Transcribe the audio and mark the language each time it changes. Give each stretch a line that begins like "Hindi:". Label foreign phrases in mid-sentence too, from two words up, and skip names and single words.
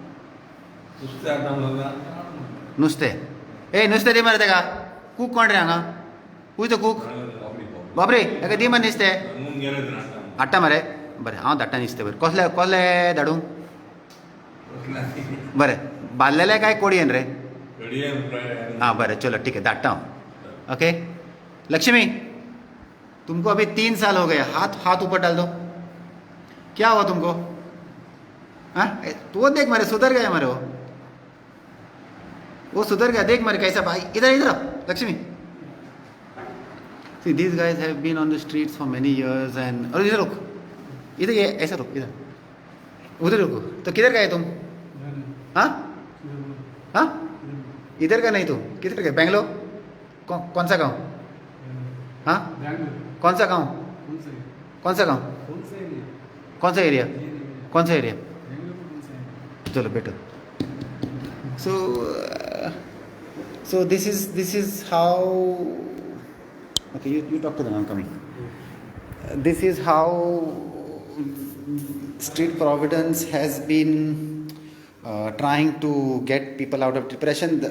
Konkani: नुस्तें नुस्तें दी मरे तेका कूक कोण रे हांगा
English: who is the cook
Konkani: बापरे हेका दी मरे नुस्तें हाडटा मरे बरें हांव धाडटा नुस्तें बरें कसलें धाडूं बरें बांदलेलें काय कोडयेन रे हाँ बरें
Hindi: चलो ठीक है
Konkani: धाडटा हांव
Hindi: ओके लक्ष्मी तुमको अभी 3 साल हो गए हाथ ऊपर डाल दो क्या हुआ तुमको हाँ तो वो देख मरे सुधर गया मरे वो सुधर गया देख मरे कैसा भाई इधर लक्ष्मी
English: See, these guys have been on the streets for many years and
Hindi: अरे इधर रुक इधर ये ऐसा रुक इधर उधर रुको तो किधर गए तुम हाँ हाँ इधर का नहीं तुम किधर गए बेंगलोर कौन सा गांव हाँ कौन सा गांव कौन सा गांव कौन सा एरिया चलो बेटर
English: so this is how okay you talk to them I'm coming this is how Street Providence has been trying to get people out of depression.